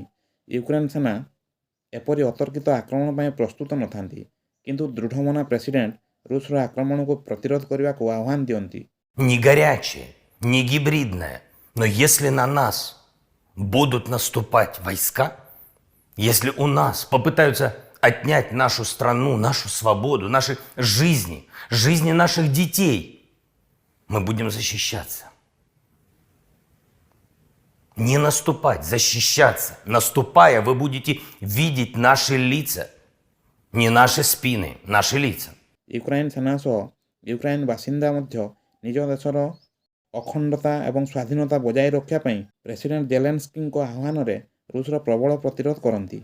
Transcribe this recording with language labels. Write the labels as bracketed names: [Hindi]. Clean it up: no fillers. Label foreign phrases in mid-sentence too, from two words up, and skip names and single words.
[Odia] ୟୁକ୍ରେନ୍ ସେନା ଏପରି ଅତର୍କିତ ଆକ୍ରମଣ ପାଇଁ ପ୍ରସ୍ତୁତ ନଥାନ୍ତି, କିନ୍ତୁ ଦୃଢ଼ମନା ପ୍ରେସିଡେଣ୍ଟ ରୁଷର ଆକ୍ରମଣକୁ ପ୍ରତିରୋଧ କରିବାକୁ ଆହ୍ୱାନ ଦିଅନ୍ତି। [Russian] Не горячее, не гибридное, но если на нас будут наступать войска, если у нас попытаются отнять нашу страну, нашу свободу, наши жизни, жизни наших детей, мы будем защищаться. Не наступать, защищаться. Наступая, вы будете видеть наши лица, не наши спины, наши лица. [Odia] ୟୁକ୍ରାଇନ୍ ସେନା ସହ ୟୁକ୍ରାଇନ୍ ବାସିନ୍ଦା ମଧ୍ୟ ନିଜ ଦେଶର ଅଖଣ୍ଡତା ଏବଂ ସ୍ୱାଧୀନତା ବଜାୟ ରଖିବା ପାଇଁ ପ୍ରେସିଡେଣ୍ଟ ଜେଲେନ୍ସ୍କିଙ୍କ ଆହ୍ୱାନରେ ରୁଷର ପ୍ରବଳ ପ୍ରତିରୋଧ କରନ୍ତି।